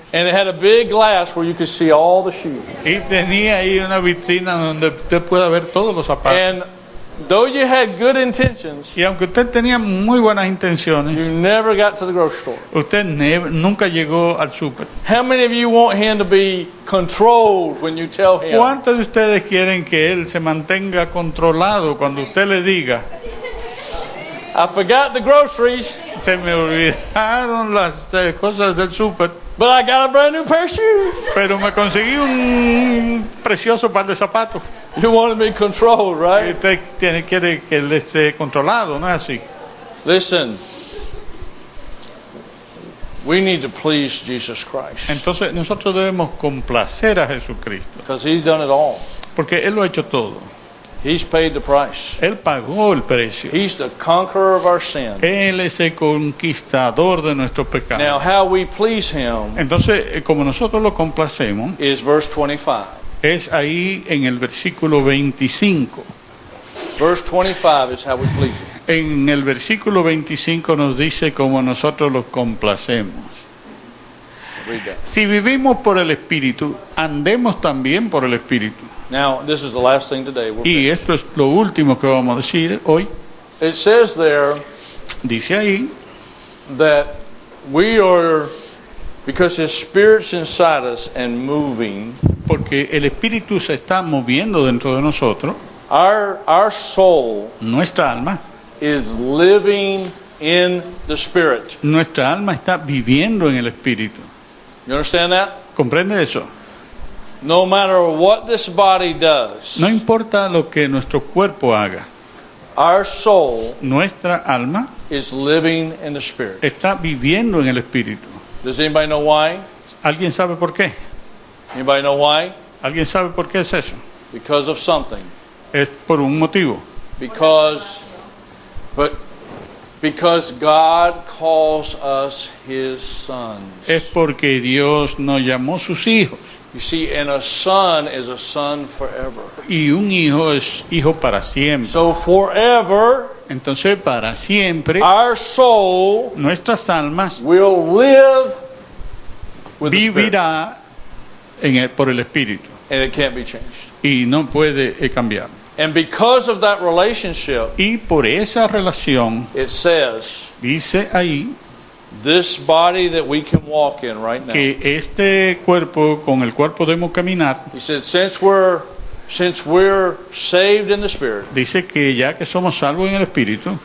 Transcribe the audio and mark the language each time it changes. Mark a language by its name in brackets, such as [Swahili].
[English] And it had a big glass where you could see all the shoes. [Spanish] y tenía ahí una vitrina donde usted pueda ver todos los zapatos. [English] And though you had good intentions, [Spanish] Y aunque usted tenía muy buenas intenciones, [English] you never got to the grocery store. [Spanish] usted nunca llegó al súper. [English] How many of you want him to be controlled when you tell him? [Spanish] ¿Cuántos de ustedes quieren que él se mantenga controlado cuando usted le diga, [English] I forgot the groceries, [Spanish] se me olvidaron las cosas del súper, [English] but I got a brand new pair of shoes? [Spanish] pero me conseguí un precioso par de zapatos? [English] You want to be controlled, [Spanish] Y [English] right? [Spanish] usted quiere que él esté controlado, ¿no es así? [English] Listen, we need to please Jesus Christ [Spanish] Entonces nosotros debemos complacer a Jesucristo, [English] because He's done it all. [Spanish] porque Él lo ha hecho todo. [English] He's paid the price. [Spanish] Él pagó el precio. [English] He's the conqueror of our sin. [Spanish] Él es el conquistador de nuestros [English] Now, [Spanish] pecados. [English] how we please Him [Spanish] Entonces, como nosotros lo complacemos, [English] is verse 25. [Spanish] es ahí en el versículo 25. [English] Verse 25 is how we please Him. [Spanish] En el versículo 25 nos dice cómo nosotros lo complacemos. [English] Read that. [Spanish] Si vivimos por el Espíritu, andemos también por el Espíritu. [English] Now, this is the last thing today. We're [Spanish] Y [English] finished. [Spanish] esto es lo último que vamos a decir hoy. [English] It says there [Spanish] Dice ahí [English] that we are, because His Spirit's inside us and moving, [Spanish] porque el Espíritu se está moviendo dentro de nosotros, [English] our soul [Spanish] nuestra alma, [English] is living in the Spirit. [Spanish] nuestra alma está viviendo en el Espíritu. [English] You understand that? [Spanish] ¿Comprende eso? [English] No matter what this body does, [Spanish] No importa lo que nuestro cuerpo haga, [English] our soul [Spanish] nuestra alma [English] is living in the Spirit. [Spanish] está viviendo en el Espíritu. [English] Does anybody know why? [Spanish] ¿Alguien sabe por qué? [English] Anybody know why? [Spanish] ¿Alguien sabe por qué es eso? [English] Because of something. [Spanish] Es por un motivo. [English] Because God calls us His sons. [Spanish] Es porque Dios nos llamó sus hijos. [English] You see, and a son is a son forever. [Spanish] Y un hijo es hijo para siempre. [English] So forever, [Spanish] Entonces, para siempre, [English] our soul [Spanish] nuestras almas [English] will live with the Spirit. [Spanish] vivirá por el Espíritu. [English] And it can't be changed. [Spanish] Y no puede cambiar. [English] And because of that relationship, [Spanish] Y por esa relación, [English] it says, [Spanish] dice ahí, [English] this body that we can walk in right now. [Spanish] que este cuerpo, con el cual podemos caminar, [English] He said, since we're saved in the Spirit, [Spanish] dice que ya que somos salvos en el Espíritu,